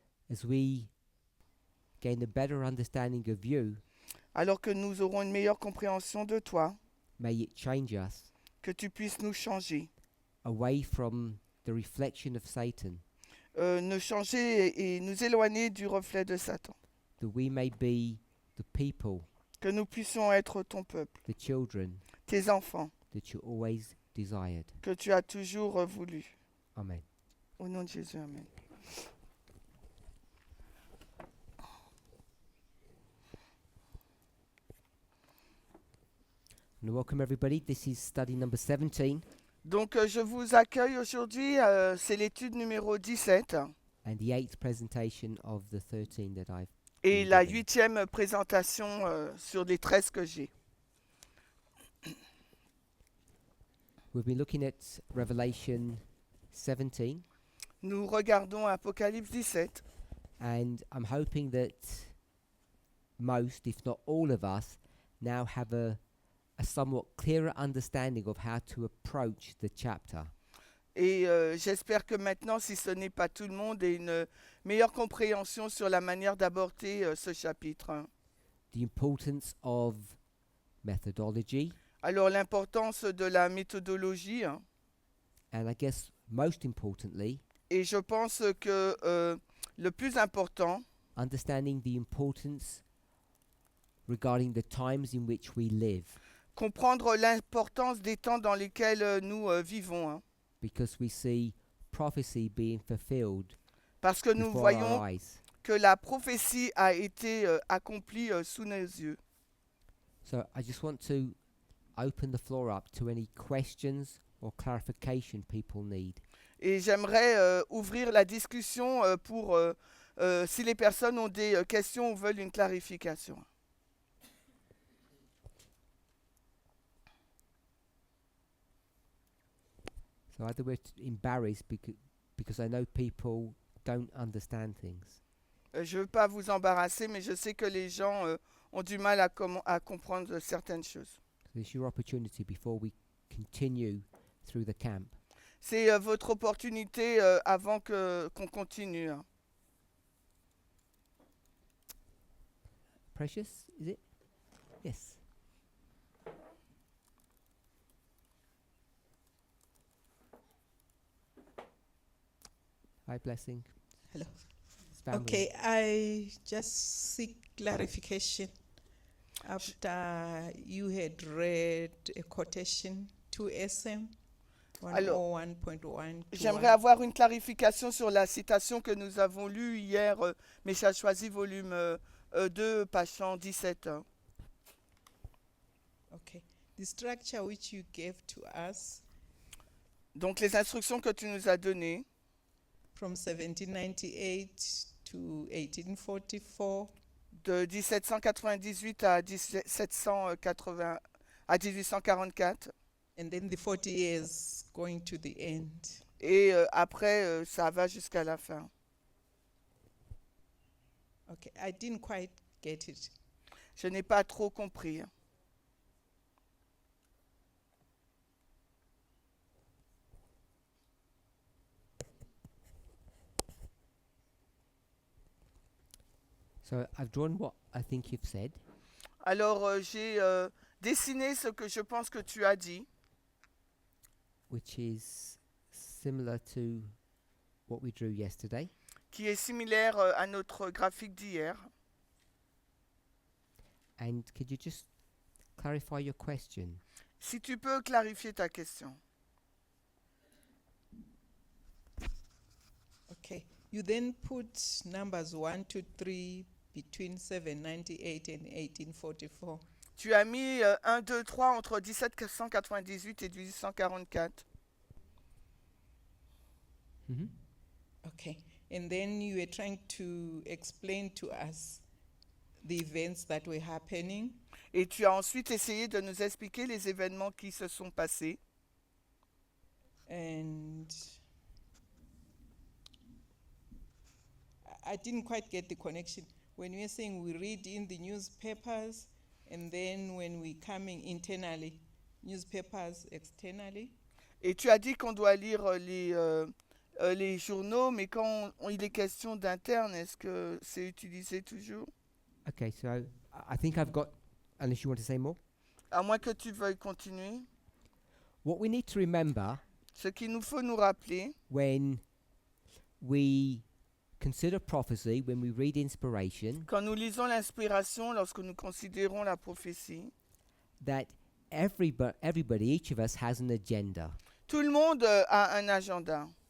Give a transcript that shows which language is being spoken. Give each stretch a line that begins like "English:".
English: As we gain a better understanding of you,
French: Alors que nous aurons une meilleure compréhension de toi,
English: may it change us
French: que tu puisses nous changer.
English: away from the reflection of Satan,
French: Nous changer et nous éloigner du reflet de Satan.
English: that we may be the people,
French: Que nous puissions être ton peuple,
English: the children
French: tes enfants,
English: that you always desired.
French: que tu as toujours voulu.
English: Amen.
French: Au nom de Jésus, amen.
English: And welcome everybody. This is study number 17
French: Donc je vous accueille aujourd'hui, c'est l'étude numéro 17
English: and the 8th presentation of the 13 that I've
French: et
English: been
French: la
English: given.
French: 8e présentation sur les 13 que j'ai.
English: We've been looking at Revelation 17,
French: Nous regardons Apocalypse 17
English: and I'm hoping that most, if not all of us, now have a somewhat clearer understanding of how to approach the chapter.
French: et j'espère que maintenant, si ce n'est pas tout le monde, ait une meilleure compréhension sur la manière d'aborder ce chapitre.
English: The importance of methodology,
French: Alors l'importance de la méthodologie,
English: and I guess most importantly,
French: et je pense que le plus important,
English: understanding the importance regarding the times in which we live,
French: comprendre l'importance des temps dans lesquels nous vivons,
English: because we see prophecy being fulfilled
French: parce que nous
English: before
French: voyons
English: our eyes.
French: que la prophétie a été accomplie sous nos yeux.
English: So I just want to open the floor up to any questions or clarification people need.
French: Et j'aimerais ouvrir la discussion pour si les personnes ont des questions ou veulent une clarification.
English: So either we're embarrassed because I know people don't understand things.
French: Je ne veux pas vous embarrasser, mais je sais que les gens ont du mal à comprendre certaines choses.
English: So it's your opportunity before we continue through the camp.
French: C'est votre opportunité avant qu'on continue.
English: Precious, is it? Yes. Hi, Blessing. Hello. It's family. Okay, I just seek clarification after you had read a quotation to SM
French: Alors,
English: 101.1.
French: J'aimerais avoir une clarification sur la citation que nous avons lue hier, mais j'ai choisi volume 2, page 117.
English: Okay. The structure which you gave to us
French: Donc les instructions que tu nous as données,
English: from 1798 to 1844,
French: de 1798 à 1780, à 1844,
English: and then the 40 years going to the end.
French: et après ça va jusqu'à la fin.
English: Okay, I didn't quite get it.
French: Je n'ai pas trop compris.
English: So I've drawn what I think you've said,
French: Alors j'ai dessiné ce que je pense que tu as dit,
English: which is similar to what we drew yesterday.
French: qui est similaire à notre graphique d'hier.
English: And could you just clarify your question?
French: Si tu peux clarifier ta question.
English: Okay. You then put numbers 1 to 3 between 798 and 1844.
French: Tu as mis 1, 2, 3 entre 1798 et 1844. Mm-hmm.
English: Okay. And then you were trying to explain to us the events that were happening.
French: Et tu as ensuite essayé de nous expliquer les événements qui se sont passés.
English: And I didn't quite get the connection. When you were saying we read in the newspapers, and then when we coming internally, newspapers externally.
French: Et tu as dit qu'on doit lire les journaux, mais quand il est question d'interne, est-ce que c'est utilisé toujours?
English: Okay, so I think I've got, unless you want to say more.
French: À moins que tu veuilles continuer.
English: What we need to remember
French: Ce qu'il nous faut nous rappeler,
English: when we consider prophecy, when we read inspiration,
French: quand nous lisons l'inspiration, lorsque nous considérons la prophétie,
English: that everybody, each of us has an agenda.
French: tout le monde a un agenda.